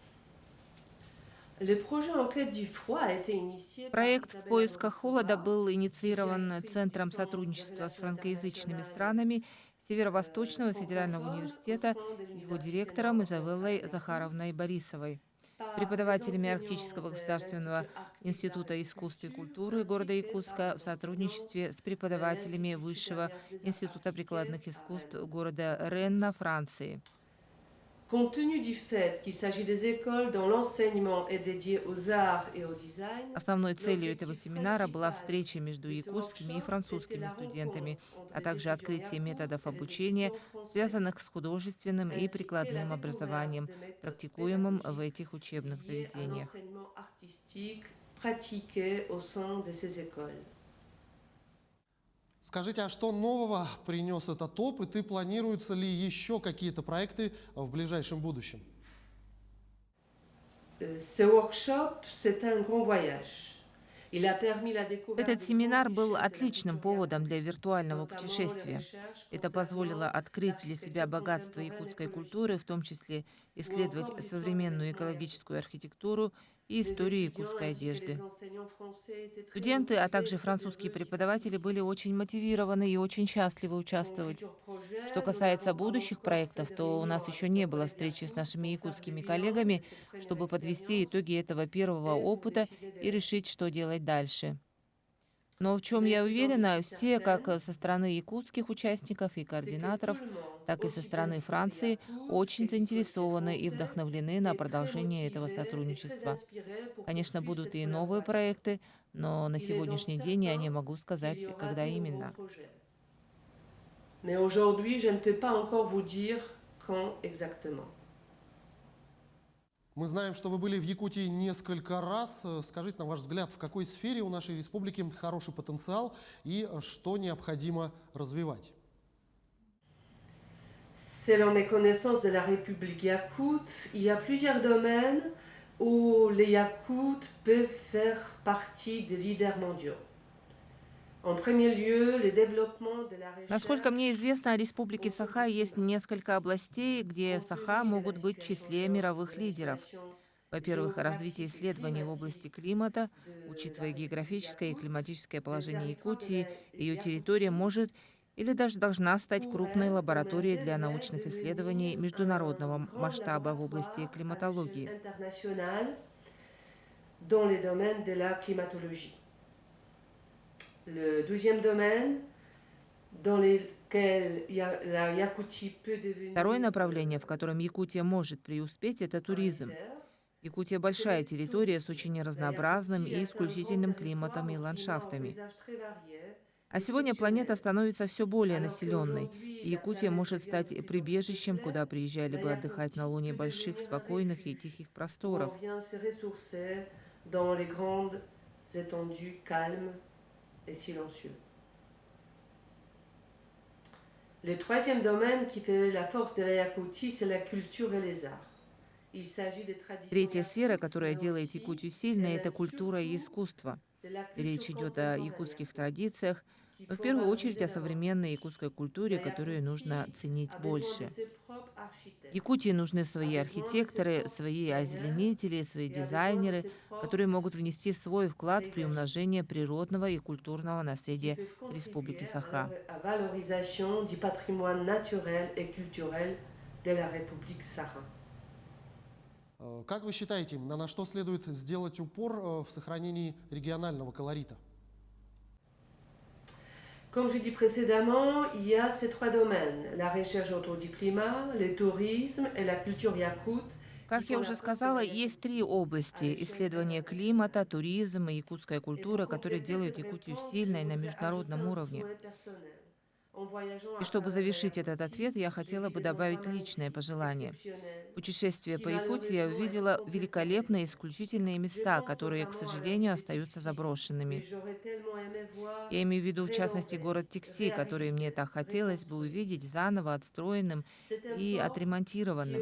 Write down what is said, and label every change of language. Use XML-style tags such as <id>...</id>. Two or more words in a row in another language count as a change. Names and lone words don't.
<ru>Проект «В поисках холода» был инициирован Центром сотрудничества с франкоязычными странами Северо-Восточного федерального университета, его директором Изавеллой Захаровной Борисовой, преподавателями Арктического государственного института искусств и культуры города Якутска в сотрудничестве с преподавателями Высшего института прикладных искусств города Ренна, Франции.</ru> <fr>Compte tenu du fait qu'il s'agit des écoles dont l'enseignement est dédié aux arts et au design,</fr> <ru>Основной целью этого семинара была встреча между якутскими и французскими студентами, а также открытие методов обучения, связанных с художественным и прикладным образованием, практикуемым в этих учебных заведениях. Скажите, а что нового принес этот опыт и планируются ли еще какие-то проекты в ближайшем будущем?</ru> <fr>Ce workshop, c'est un grand voyage. Il a permis la découverte</fr> <ru>Этот</ru> <fr>de</fr> <ru>семинар</ru> <fr>grandes</fr> <ru>был</ru> <fr>richesses de la</fr> <ru>отличным</ru> <fr>culture</fr> <ru>поводом для</ru> <fr>yakute,</fr> <ru>виртуального</ru> <fr>notamment les</fr> <ru>путешествия.</ru> <fr>recherches</fr> <ru>Это позволило</ru> <fr>concernant</fr> <ru>открыть для себя</ru> <fr>l'architecture</fr> <ru>богатство</ru> <fr>contemporaine</fr> <ru>якутской</ru> <fr>écologique,</fr> <ru>культуры, в том числе</ru> <fr>ou</fr> <ru>исследовать</ru> <fr>encore l'histoire des</fr> <ru>современную</ru> <fr>vêtements</fr> <ru>экологическую</ru> <fr>yakutes.</fr> <ru>архитектуру и</ru> <fr>Les</fr> <ru>историю</ru> <fr>étudiants</fr> <ru>якутской</ru> <fr>ainsi que les</fr> <ru>одежды.</ru> <fr>enseignants français étaient très</fr> <ru>Студенты, а</ru> <fr>motivés et</fr> <ru>также</ru> <fr>très</fr> <ru>французские</ru> <fr>heureux d'y</fr> <ru>преподаватели были</ru> <fr>participer.</fr> <ru>очень мотивированы и очень счастливы</ru> <fr>Pour</fr> <ru>участвовать.</ru> <fr>futurs</fr> <ru>Что</ru> <fr>projets, nous</fr> <ru>касается</ru> <fr>n'avons pas</fr> <ru>будущих</ru> <fr>encore fait</fr> <ru>проектов,</ru> <fr>de</fr> <ru>то у</ru> <fr>réunion</fr> <ru>нас еще</ru> <fr>avec</fr> <ru>не</ru> <fr>nos</fr> <ru>было</ru> <fr>collègues</fr> <ru>встречи с</ru> <fr>yakutes</fr> <ru>нашими</ru> <fr>pour faire le</fr> <ru>якутскими</ru> <fr>bilan de</fr> <ru>коллегами,</ru> <fr>cette première</fr> <ru>чтобы подвести</ru> <fr>expérience</fr> <ru>итоги этого первого</ru> <fr>et pour</fr> <ru>опыта</ru> <fr>décider de</fr> <ru>и</ru> <fr>la</fr> <ru>решить, что</ru> <fr>suite.</fr> <ru>делать дальше. Но в чем</ru> <fr>Mais</fr> <ru>я</ru> <fr>ce dont je</fr> <ru>уверена,</ru> <fr>suis</fr> <ru>все, как</ru> <fr>certaine,</fr> <ru>со стороны якутских участников и</ru> <fr>c'est que tout</fr> <ru>координаторов,</ru> <fr>le monde,</fr> <ru>так и со</ru> <fr>aussi bien</fr> <ru>стороны</ru> <fr>du côté</fr> <ru>Франции,</ru> <fr>yakoute</fr> <ru>очень</ru> <fr>que du côté</fr> <ru>заинтересованы и</ru> <fr>français,</fr> <ru>вдохновлены на</ru> <fr>est très</fr> <ru>продолжение этого</ru> <fr>motivé et très</fr> <ru>сотрудничества.</ru> <fr>inspiré pour</fr> <ru>Конечно,</ru> <fr>poursuivre</fr> <ru>будут</ru> <fr>cette</fr> <ru>и новые</ru> <fr>collaboration.</fr> <ru>проекты, но на</ru> <fr>Il est donc</fr> <ru>сегодняшний день я не</ru> <fr>certain</fr> <ru>могу</ru> <fr>qu'il y</fr> <ru>сказать,</ru> <fr>aura</fr> <ru>когда</ru> <fr>des nouveaux</fr> <ru>именно.</ru> <fr>projets. Mais aujourd'hui, je ne peux pas encore vous dire quand exactement.</fr> <ru>Мы знаем, что вы были в Якутии несколько раз. Скажите, на ваш взгляд, в какой сфере у нашей республики хороший потенциал и что необходимо развивать?</ru> <fr>Selon mes connaissances de la République yakoute, il y a plusieurs domaines où les Yakoutes peuvent faire partie des leaders mondiaux. En premier lieu, le développement de la</fr> <ru>Насколько мне</ru> <fr>recherche</fr> <ru>известно, о Республике</ru> <fr>autour</fr> <ru>Саха</ru> <fr>du</fr> <ru>есть</ru> <fr>climat,</fr> <ru>несколько областей, где</ru> <fr>compte</fr> <ru>Саха</ru> <fr>tenu de la</fr> <ru>могут быть в</ru> <fr>situation,</fr> <ru>числе мировых</ru> <fr>de la</fr> <ru>лидеров.</ru> <fr>situation</fr> <ru>Во-первых, развитие</ru> <fr>géographique et</fr> <ru>исследований в области</ru> <fr>climatique</fr> <ru>климата,</ru> <fr>de la</fr> <ru>учитывая</ru> <fr>République</fr> <ru>географическое и</ru> <fr>yakoute,</fr> <ru>климатическое</ru> <fr>le</fr> <ru>положение</ru> <fr>territoire de</fr> <ru>Якутии,</ru> <fr>la</fr> <ru>ее территория</ru> <fr>Yakoutie</fr> <ru>может или даже должна стать крупной</ru> <fr>pourrait, comme un</fr> <ru>лабораторией для</ru> <fr>rêve,</fr> <ru>научных исследований</ru> <fr>devenir un</fr> <ru>международного</ru> <fr>grand</fr> <ru>масштаба в области</ru> <fr>laboratoire à l'échelle</fr> <ru>климатологии.</ru> <fr>internationale dans les domaines de la climatologie. Le deuxième domaine dans lequel la Yakoutie peut</fr> <ru>Второе</ru> <fr>devenir</fr> <ru>направление, в котором Якутия может преуспеть, это</ru> <fr>un</fr> <ru>туризм.</ru> <fr>leader,</fr> <ru>Якутия</ru> <fr>c'est</fr> <ru>большая</ru> <fr>le</fr> <ru>территория с</ru> <fr>tourisme.</fr> <ru>очень</ru> <fr>La</fr> <ru>разнообразным</ru> <fr>Yakoutie</fr> <ru>и</ru> <fr>est un grand</fr> <ru>исключительным</ru> <fr>territoire</fr> <ru>климатом и</ru> <fr>au climat au</fr> <ru>ландшафтами.</ru> <fr>paysage très varié,</fr> <ru>А сегодня планета</ru> <fr>exceptionnel.</fr> <ru>становится все более</ru> <fr>Alors</fr> <ru>населенной,</ru> <fr>qu'aujourd'hui,</fr> <ru>и</ru> <fr>la</fr> <ru>Якутия</ru> <fr>planète</fr> <ru>может</ru> <fr>devient de</fr> <ru>стать</ru> <fr>plus en plus</fr> <ru>прибежищем,</ru> <fr>peuplée,</fr> <ru>куда приезжали</ru> <fr>la</fr> <ru>бы отдыхать на</ru> <fr>Yakoutie</fr> <ru>Луне</ru> <fr>peut</fr> <ru>больших,</ru> <fr>devenir un</fr> <ru>спокойных и</ru> <fr>refuge</fr> <ru>тихих</ru> <fr>où on</fr> <ru>просторов.</ru> <fr>vient se ressourcer dans les grandes étendues calmes et silencieuses. Le troisième domaine qui fait la force de la Yakoutie, c'est la culture et les arts. Il s'agit des traditions</fr> <ru>Третья сфера,</ru> <fr>yakoutes,</fr> <ru>которая</ru> <fr>mais</fr> <ru>делает</ru> <fr>aussi,</fr> <ru>Якутию</ru> <fr>et</fr> <ru>сильной, это</ru> <fr>même</fr> <ru>культура и</ru> <fr>surtout,</fr> <ru>искусство.</ru> <fr>de la culture</fr> <ru>Речь идет о</ru> <fr>contemporaine</fr> <ru>якутских</ru> <fr>yakoute,</fr> <ru>традициях,</ru> <fr>qu'il</fr> <ru>но в</ru> <fr>faut</fr> <ru>первую очередь</ru> <fr>valoriser</fr> <ru>о современной</ru> <fr>davantage.</fr> <ru>якутской</ru> <fr>La</fr> <ru>культуре, которую нужно</ru> <fr>Yakoutie</fr> <ru>ценить</ru> <fr>a besoin de</fr> <ru>больше.</ru> <fr>ses propres architectes,</fr> <ru>Якутии нужны</ru> <fr>a</fr> <ru>свои</ru> <fr>besoin de ses</fr> <ru>архитекторы,</ru> <fr>propres</fr> <ru>свои</ru> <fr>designers</fr> <ru>озеленители, свои</ru> <fr>et a besoin de</fr> <ru>дизайнеры,</ru> <fr>ses</fr> <ru>которые</ru> <fr>propres</fr> <ru>могут внести свой вклад в приумножение</ru> <fr>paysagistes,</fr> <ru>природного и культурного</ru> <fr>qui</fr> <ru>наследия</ru> <fr>peuvent</fr> <ru>Республики</ru> <fr>contribuer</fr> <ru>Саха.</ru> <fr>à la valorisation du patrimoine naturel et culturel de la République Sakha.</fr> <ru>Как вы считаете, на что следует сделать упор в сохранении регионального колорита?</ru> <fr>Comme je dis précédemment, il y a ces trois domaines, la recherche autour du climat, le tourisme et la culture yakoute, qui</fr> <ru>Как я</ru> <fr>font la</fr> <ru>уже</ru> <fr>force de</fr> <ru>сказала,</ru> <fr>la</fr> <ru>есть три</ru> <fr>Yakoutie à</fr> <ru>области –</ru> <fr>l'échelle</fr> <ru>исследования климата,</ru> <fr>internationale.</fr> <ru>туризм и якутская</ru> <fr>Et pour</fr> <ru>культура, которые</ru> <fr>compléter</fr> <ru>делают</ru> <fr>cette</fr> <ru>Якутию</ru> <fr>réponse, je</fr> <ru>сильной на</ru> <fr>voudrais ajouter</fr> <ru>международном</ru> <fr>un</fr> <ru>уровне.</ru> <fr>souhait personnel.</fr> <ru>И чтобы завершить этот ответ, я хотела бы добавить личное пожелание. Путешествуя по Якутии, я увидела великолепные, исключительные места, которые, к сожалению, остаются заброшенными. Я имею в виду, в частности, город Тикси, который мне так хотелось бы увидеть заново отстроенным и отремонтированным.</ru>